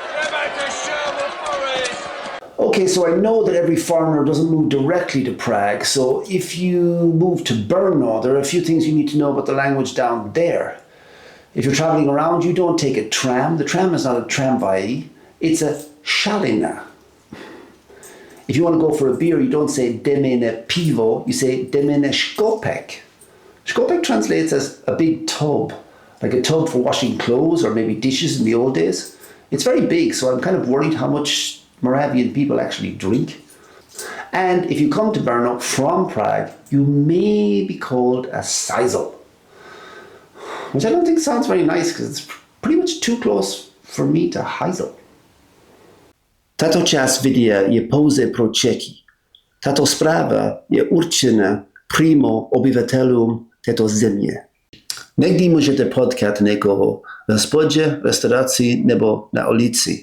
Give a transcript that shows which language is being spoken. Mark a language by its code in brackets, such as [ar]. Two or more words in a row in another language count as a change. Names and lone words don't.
[en] Okay, so I know that every foreigner doesn't move directly to Prague, so if you move to Brno, there are a few things you need to know about the language down there. If you're traveling around, you don't take a tram. The tram is not a tramvai, it's a šalina. If you want to go for a beer, you don't say [cs] demene pivo, [en] you say [cs] demene škopek. [en] Škopek translates as a big tub, like a tub for washing clothes or maybe dishes in the old days. It's very big, so I'm kind of worried how much Moravian people actually drink. And if you come to Brno from Prague, you may be called a sizel, which I don't think sounds very nice because it's pretty much too close for me to Heisel. [cs] Tato část videa je pouze pro Čechy. Tato zpráva je určena přímo obyvatelům této země. Někdy můžete potkat někoho v hospodě, restauraci nebo na ulici.